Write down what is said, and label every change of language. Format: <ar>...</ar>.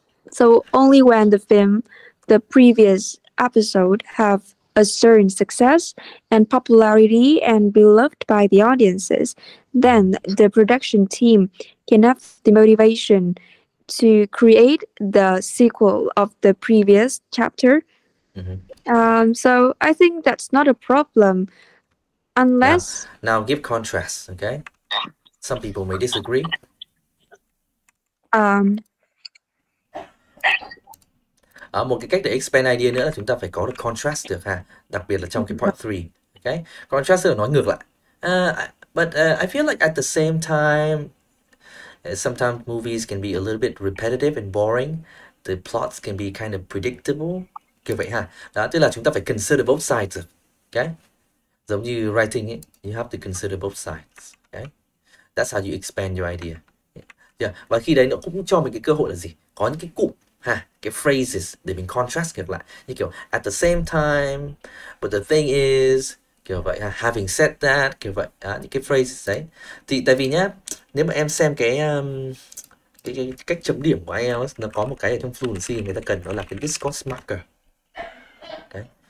<en>So only when the previous episode have a certain success and popularity and beloved by the audiences, then the production team can have the motivation to create the sequel of the previous chapter. So I think that's not a problem, unless now give contrast, okay? Some people may disagree.</en> <vi>Một cái cách để expand idea nữa là chúng ta phải có được contrast được ha, đặc biệt là trong cái part 3. Okay? Contrast là nói ngược lại.</vi> <en>But I feel like at the same time, sometimes movies can be a little bit repetitive and boring. The plots can be kind of predictable.</en> <vi>Kiểu vậy ha. Đó, tức là chúng ta phải</vi> <en>consider both sides. Okay?</en> <vi>Giống như writing ấy,</vi> <en>you have to consider both sides. Okay? That's how you expand your idea. Yeah.</en> <vi>Và khi đấy nó cũng cho mình cái cơ hội là gì? Có những cái cụm cái phrases để mình contrast ngược lại, như kiểu</vi> <en>at the same time, but the thing is,</en> <vi>kiểu vậy</vi> <en>having said that,</en> <vi>kiểu vậy những cái phrases đấy. Thì tại vì nhá, nếu mà em xem cái cách chấm điểm của IELTS, nó có một cái ở trong fluency người ta cần, đó là cái discourse marker. Đấy.</vi>